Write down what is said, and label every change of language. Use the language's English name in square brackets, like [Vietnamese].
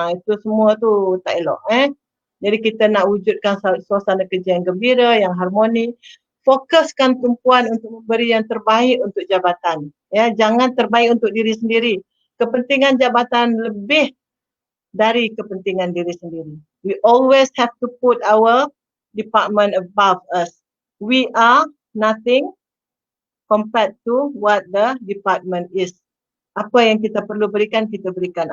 [Malay] Itu semua tu tak elok. Jadi kita nak wujudkan suasana kerja yang gembira, yang harmoni. Fokuskan tumpuan untuk memberi yang terbaik untuk jabatan. Jangan terbaik untuk diri sendiri. Kepentingan jabatan lebih dari kepentingan diri sendiri. [English] We always have to put our department above us. We are nothing compared to what the department is. [Malay] Apa yang kita perlu berikan, kita berikan.